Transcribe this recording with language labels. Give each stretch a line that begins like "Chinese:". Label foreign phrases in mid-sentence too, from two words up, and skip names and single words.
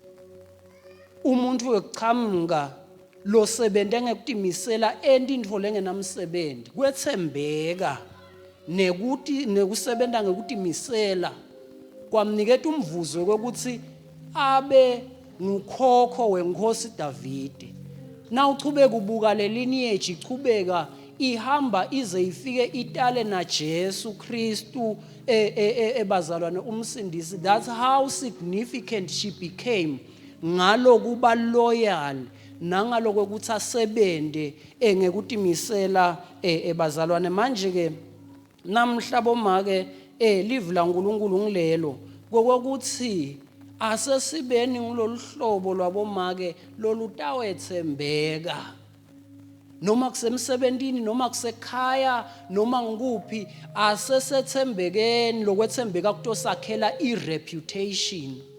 Swati: Umuntu wekuchamuka lo sebente ngekutimisela entintfo lengenamsebenti, kwethembeka nekusebenta ngekutimisela kwamniketa umvuzo kwekuthi abe ngukhokho wenkosi Davide. Na uchubeka ubuka le lineage ichubeka ihamba ize ifike itale na Jesu Kristu ebazalwane umsindisi.
English: That's how significant she became,
Swati: ngalo kuba loyal nangalo ukuthi asebende ngekutimisela ebazalwane. Manje ke namhlabo make live la uNkulunkulu ngilelo kokuthi asesibeni ngilolu hlobo lwabomake lolutawethembeka, noma kusemsebentini noma kusekhaya noma ngikuphi, asesethembekeni lokwethembeka kutosakhela ireputation